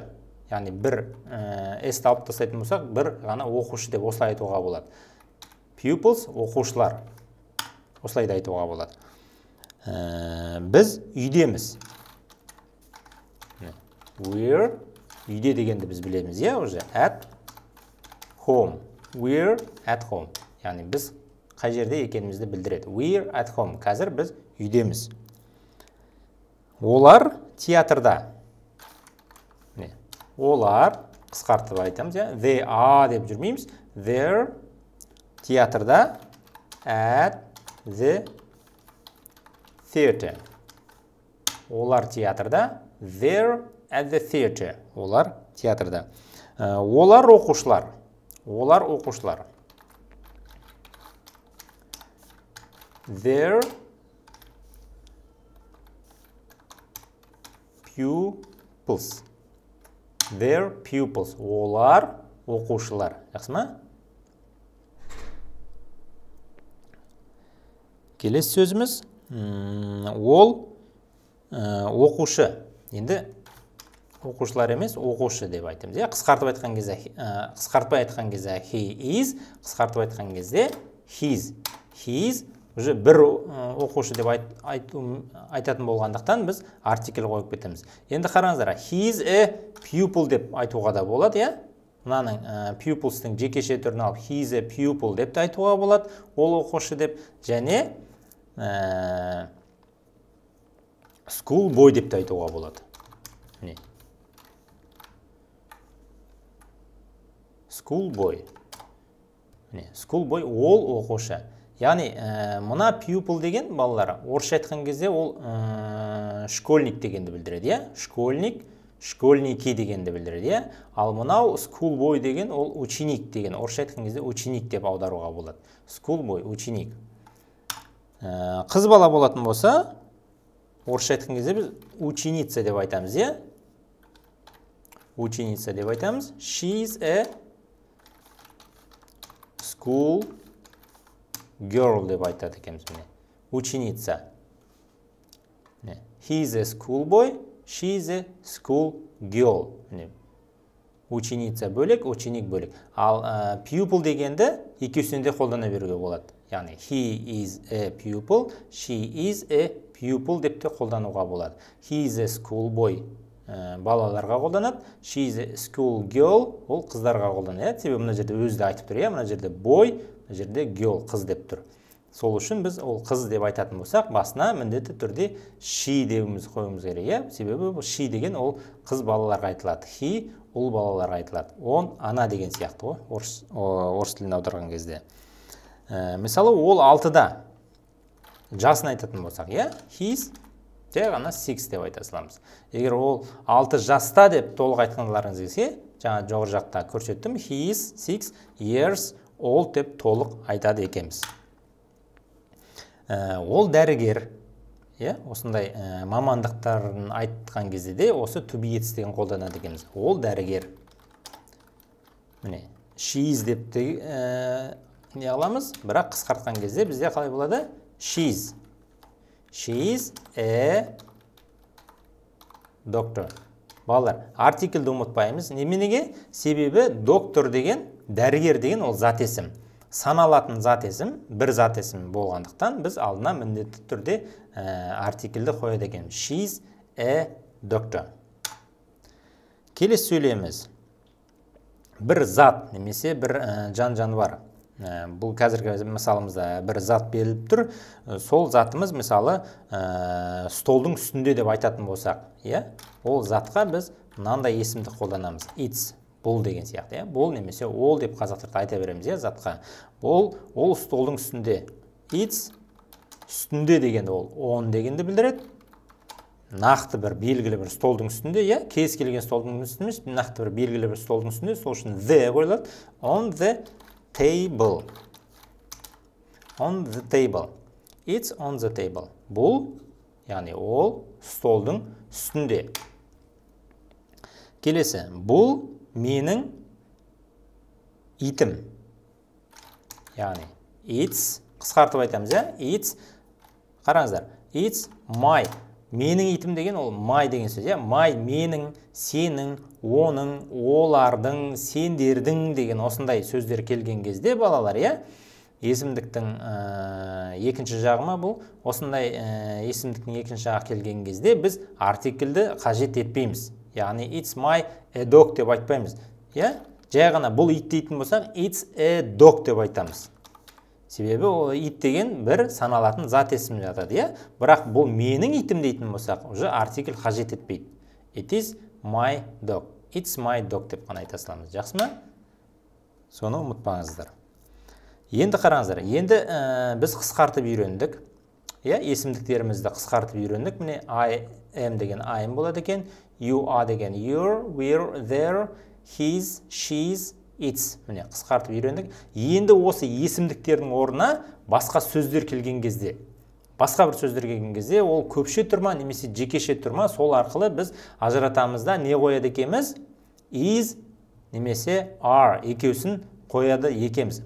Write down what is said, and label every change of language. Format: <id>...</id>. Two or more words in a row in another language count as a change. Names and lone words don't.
<kk>Яғни бір s алып тастайтын болсақ, бір ғана оқушы деп осылай айтуға болады. Pupils оқушылар. Осылай да айтуға болады. Біз үйдеміз. We're үйде дегенді біз білеміз, иә, уже</kk> <en>at home. We're at home.</en> <kk>Яғни біз қай жерде екенімізді білдіреді.</kk> <en>We're at home.</en> <kk>Қазір біз үйдеміз. Олар театрда. Олар қысқартып айтамыз,</kk> <en>they are</en> <kk>деп жүрмейміз.</kk> <en>They're театрда, at the theater.</en> <kk>Олар театрда,</kk> <en>they're at the theater.</en> <kk>Олар театрда. Олар оқушылар. Олар оқушылар.</kk> <en>They're pupils. They're pupils.</en> <kk>Олар оқушылар. Жақсы ма? Келесі сөзіміз, ол оқушы. Енді оқушылар емес, оқушы деп айтамыз. Қысқартып айтқан кезде, қысқартпай айтқан кезде</kk> <en>he is,</en> <kk>қысқартып айтқан кезде his. His уже бір оқушы деп айтатын болғандықтан біз артикль қойып кетеміз. Енді қараңыздар,</kk> <en>he is a pupil</en> <kk>деп айтуға да болады, мынаның pupils'тың жекеше түрін алып</kk> <en>he is a pupil</en> <kk>деп те айтуға болады, ол оқушы деп, және</kk> <en>school boy</en> <kk>деп те айтуға болады.</kk> <en>School boy. School boy</en> <kk>ол оқушы. Яғни, мына pupil деген балалар, орысша айтқан кезде ол школьник дегенді білдіреді,</kk> <ru>школьник, школьники</ru> <kk>дегенді білдіреді, ал мынау</kk> <en>school boy</en> <kk>деген ол ученик деген, орысша айтқан кезде ученик деп аударуға болады.</kk> <en>School boy,</en> <ru>ученик.</ru> <kk>Қыз бала болатын болса, орысша айтқан кезде біз ученица деп айтамыз, ученица деп айтамыз.</kk> <en>She's a school girl</en> <kk>деп айтады екенбіз,</kk> <en>ученица. He is a school boy, she is a school girl.</en> <kk>Ученица бөлек, ученик бөлек. Ал pupil дегенді екеусінде де қолдана беруге болады.</kk> <en>Яғни he is a pupil, she is a pupil</en> <kk>деп те қолдануға болады.</kk> <en>He is a school boy</en> <kk>балаларға қолданады,</kk> <en>she is a school girl</en> <kk>ол қыздарға қолданады. Себебі мына жерде өзі де айтып тұр, мына жерде boy, мына жерде girl қыз деп тұр. Сол үшін біз ол қыз деп айтатын болсақ, басына міндетті түрде she деуіміз қойымыз керек, себебі she деген ол қыз балаларға айтылады, he ұл балаларға айтылады, он ана деген сияқты ғой, орыс тілін аударған кезде. Мысалы, ол 6-да жасын айтатын болсақ, he's жай ғана 6 деп айта саламыз. Егер ол 6 жаста деп толық айтқандарыңыз келсе, жаңа жоғары жақта көрсеттім,</kk> <en>he is 6 years old</en> <kk>деп толық айтады екенбіз. Ол дәрігер, осындай мамандықтарын айтқан кезде де осы to be етістігін қолданады екенбіз. Ол дәрігер. Міне,</kk> <en>she is</en> <kk>деп те не аламыз, бірақ қысқартқан кезде бізде қалай болады?</kk> <en>She is a doctor.</en> <kk>Балалар, артиклді ұмытпаймыз. Неменеге? Себебі доктор деген, дәрігер деген ол зат есім. Саналатын зат есім, бір зат есім болғандықтан біз алдына міндетті түрде артиклді қояды екен.</kk> <en>She is a doctor.</en> <kk>Келесі сөйлейміз. Бір зат немесе бір жан-жануар. Бұл қазіргі мысалымызда бір зат беріліп тұр. Сол затымыз мысалы столдың үстінде деп айтатын болсақ, ол затқа біз мынандай есімді қолданамыз. It's, бұл деген сияқты, бұл немесе ол деп қазақтарда айта береміз, затқа. Ол столдың үстінде. It's үстінде дегенде ол on дегенді білдіреді. Нақты бір белгілі бір столдың үстінде, кез келген столдың үстінде, нақты бір белгілі бір столдың үстінде, сол үшін the қойылады.</kk> <en>On the table. On the table. It's on the table.</en> <kk>Бұл, яғни ол столдың үстінде. Келесі, бұл менің итім. Яғни, it's, қысқартып айтамыз,</kk> <en>it's, қараңыздар, it's my.</en> <kk>Менің итім деген ол my деген сөз, my, менің, сенің, оның, олардың, сендердің деген осындай сөздер келген кезде балалар, есімдіктің екінші жағыма бұл, осындай есімдіктің екінші жағы келген кезде біз артиклді қажет етпейміз. Яғни</kk> <en>it's my a dog</en> <kk>деп айтпаймыз. Жай ғана бұл ит дейтін болсақ,</kk> <en>it's a dog</en> <kk>деп айтамыз. Себебі ол ит деген бір саналатын зат есім жатады, бірақ бұл менің итім дейтін болсақ, уже артикль қажет етпейді.</kk> <en>It is my dog. It's my dog</en> <kk>деп қана айта саламыз. Жақсы ма? Соны ұмытпаңыздар. Енді қараңыздар. Енді біз қысқартып үйрендік. Есімдіктерімізді қысқартып үйрендік. Міне</kk> <en>I am</en> <kk>деген</kk> <en>I am</en> <kk>болады екен.</kk> <en>You are деген you're, we're, there, he's, she's, it's.</en> <kk>Міне қысқартып үйрендік. Енді осы есімдіктердің орнына басқа сөздер келген кезде, басқа бір сөздер келген кезде ол көпше тұрма немесе жекеше тұрма, сол арқылы біз ажыратамыз да не қояды екенбіз? Is немесе are екеусін қояды екенбіз.</kk>